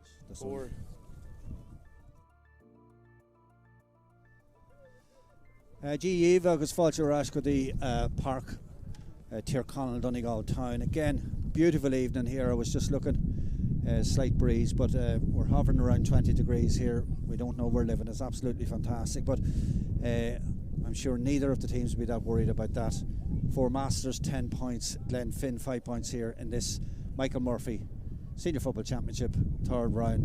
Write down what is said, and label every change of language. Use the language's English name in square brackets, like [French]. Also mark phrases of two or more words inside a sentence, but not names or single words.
[English] 4. [Irish] GE agus fáilte ras go dtí park Tyrconnell, Donegal town. [English] Again, beautiful evening here. I was just looking, slight breeze, but we're hovering around 20 degrees here. We don't know where we're living. It's absolutely fantastic, but I'm sure neither of the teams will be that worried about that. Four Masters 10 points, Glenfin 5 points here in this Michael Murphy Senior Football Championship third round.